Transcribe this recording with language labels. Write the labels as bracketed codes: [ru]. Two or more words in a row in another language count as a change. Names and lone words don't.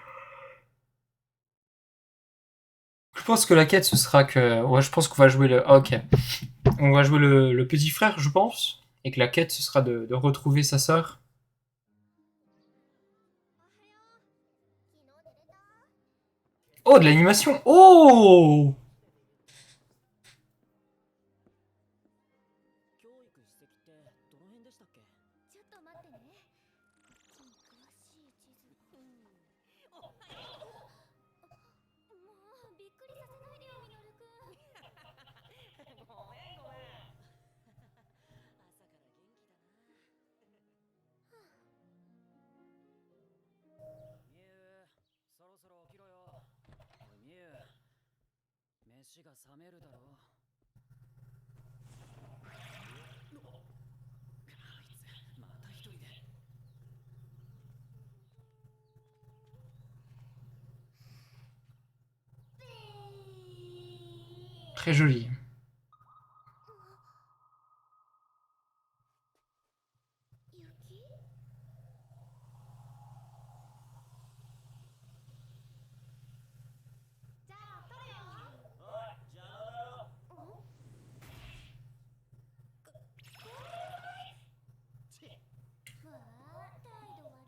[fr] Je pense que la quête ce sera que... Ouais, je pense qu'on va jouer le... Ah, ok. On va jouer le petit frère, je pense. Et que la quête ce sera de retrouver sa sœur. Oh, de l'animation. Oh, [ja] 教育史跡ってどの辺でしたっけ？ちょっと待ってね。詳しい地図。もうびっくりさせないでよ、ミノルくん。ごめんごめん。朝から元気だな。ミュウ、そろそろ起きろよ。おいミュウ、飯が冷めるだろ。あいつまた一人で。 [fr] très joli. [ja] 雪？じゃあ撮るよ。おい、邪魔だよ。わあ、態度悪。